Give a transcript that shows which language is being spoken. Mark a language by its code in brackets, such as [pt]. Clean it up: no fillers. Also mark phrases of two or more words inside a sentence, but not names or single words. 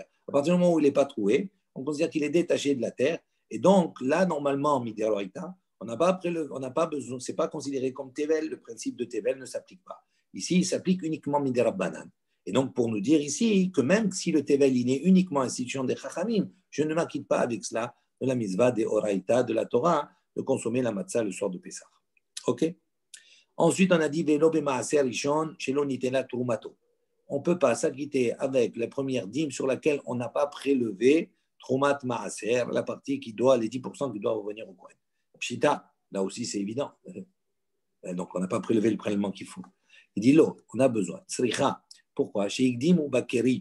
[fr] À partir du moment où il n'est pas troué, on considère qu'il est détaché de la terre, et donc là, normalement, midéroïta, on n'a pas besoin, c'est pas considéré comme Tevel, le principe de Tevel ne s'applique pas. Ici, il s'applique uniquement Midera Banan. Et donc, pour nous dire ici que même si le Tevel il est uniquement institution des Chachamim, je ne m'acquitte pas avec cela de la mitzvah des Oraïta, de la Torah, de consommer la matzah le soir de Pessah. [he] Ok? Ensuite, on a dit ולא במעשר ראשון שלא ניתנה תרומתו. [fr] On ne peut pas s'acquitter avec la première dîme sur laquelle on n'a pas prélevé [he] תרומת מעשר, [fr] la partie qui doit, les 10% qui doivent revenir au Kohen. Pshita, là aussi c'est évident. Donc on n'a pas prélevé le prélèvement qu'il faut. Il dit l'eau, on a besoin. Tsricha, pourquoi? Chez Igdim ou Bakeri.